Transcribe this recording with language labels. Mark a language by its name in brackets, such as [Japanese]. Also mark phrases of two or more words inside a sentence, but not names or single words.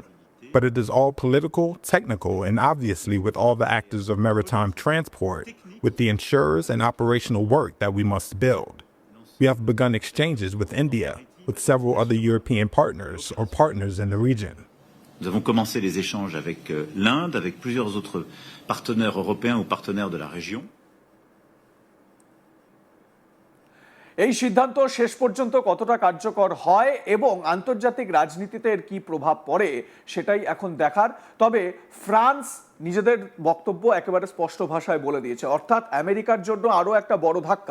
[English] But it is all political, technical, and obviously with all the actors of maritime transport, with the insurers and operational work that we must build. We have begun exchanges with India, with several other European partners or partners in the region. [French] Nous avons commencé les échanges avec l'Inde, avec plusieurs autres partenaires européens ou partenaires de la région. [Bangla] এই সিদ্ধান্ত শেষ পর্যন্ত কতটা কার্যকর হয় এবং আন্তর্জাতিক রাজনীতিতে এর কি প্রভাব পড়ে সেটাই এখন দেখার। তবে ফ্রান্স নিজেদের বক্তব্য একেবারে স্পষ্ট ভাষায় বলে দিয়েছে, অর্থাৎ আমেরিকার জন্য আরও একটা বড় ধাক্কা।